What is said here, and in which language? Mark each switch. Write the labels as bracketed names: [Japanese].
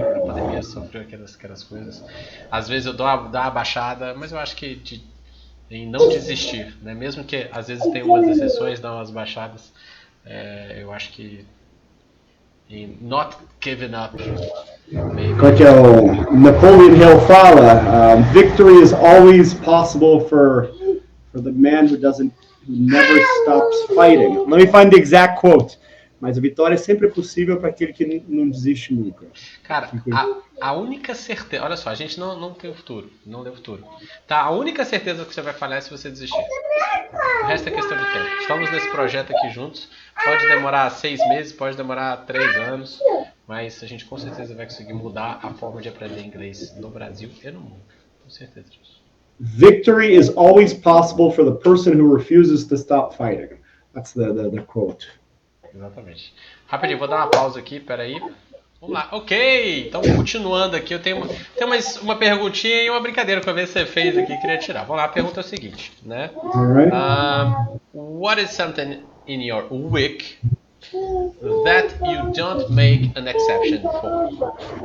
[Portuguese] Na pandemia sofreu aquelas coisas. Às vezes eu dou uma baixada, mas eu acho que em não desistir, né? Mesmo que às vezes tem umas exceções, dá umas baixadas, eu acho que em [English] not giving up. [Portuguese] Como é que o Napoleon Hill fala? [English] Victory is always possible for the man who never stops fighting. Let me find the exact quote. [Portuguese] Mas a vitória é sempre possível para aquele que não desiste nunca. Cara, a única certeza... Olha só, a gente não tem o futuro. Não deu futuro. Tá, a única certeza que você vai falhar é se você desistir. O resto é questão de tempo. Estamos nesse projeto aqui juntos. Pode demorar 6 meses, pode demorar 3 anos. Mas a gente com certeza vai conseguir mudar a forma de aprender inglês no Brasil e no mundo. Com certeza disso. [English] Victory is always possible for the person who refuses to stop fighting. That's the quote. [Portuguese] Exatamente. Rapidinho, vou dar uma pausa aqui, peraí. Vamos lá. Ok, então continuando aqui, eu tenho uma perguntinha e uma brincadeira que eu vi que você fez aqui, queria tirar. Vamos lá, a pergunta é o seguinte, né? [English] Alright. What is something in your week that you don't make an exception for?